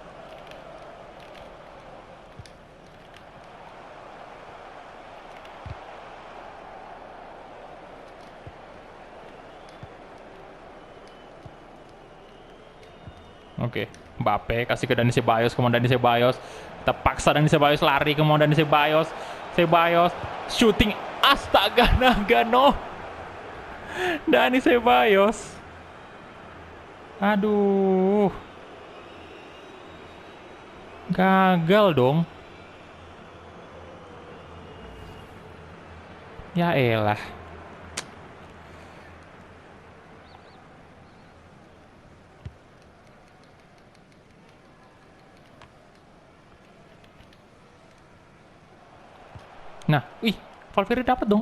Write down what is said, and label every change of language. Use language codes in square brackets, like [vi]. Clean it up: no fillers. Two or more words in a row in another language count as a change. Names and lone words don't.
[id] Oke, Mbappe kasih ke Dani Ceballos, kemudian Dani Ceballos. Kita paksa Dani Ceballos lari, kemudian Dani Ceballos. Ceballos shooting, astaga naga no. Dani Ceballos. Aduh. Gagal dong. Ya elah. Nah, wih, Valverde dapat dong.